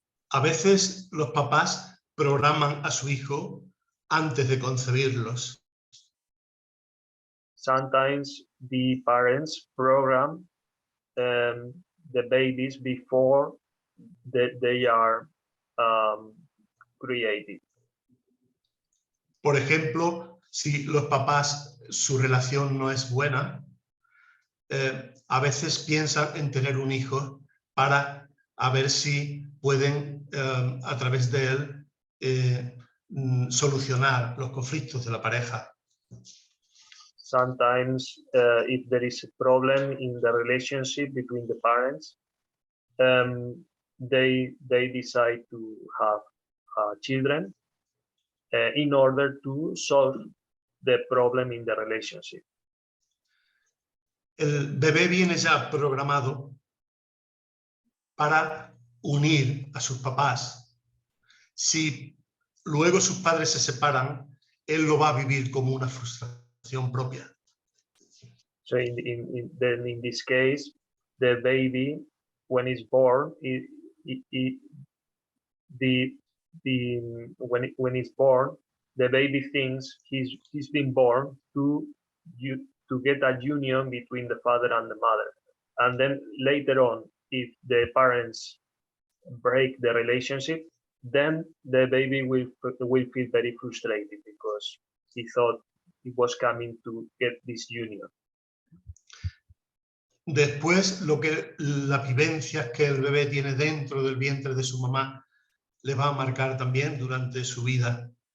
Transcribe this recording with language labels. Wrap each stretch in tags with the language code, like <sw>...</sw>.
<es>A veces los papás programan a su hijo antes de concebirlos.</es> <en>Sometimes the parents program the babies before they are created.</en> <es>Por ejemplo, si los papás, su relación no es buena, a veces piensan en tener un hijo para a ver si pueden, a través de él, solucionar los conflictos de la pareja.</es> <en>Sometimes, if there is a problem in the relationship between the parents, they decide to have children in order to solve the problem in the relationship.</en> <es>El bebé viene ya programado para unir a sus papás. Si luego sus padres se separan, él lo va a vivir como una frustración propia.</es> <en>So in this case, the baby, when it's born, when it's born, the baby thinks he's been born to get a union between the father and the mother, and then later on, if the parents break the relationship, then the baby will feel very frustrated because he thought he was coming to get this union.</en> <es>Después, las vivencias que el bebé tiene dentro del vientre de su mamá le va a marcar también durante su vida.</es>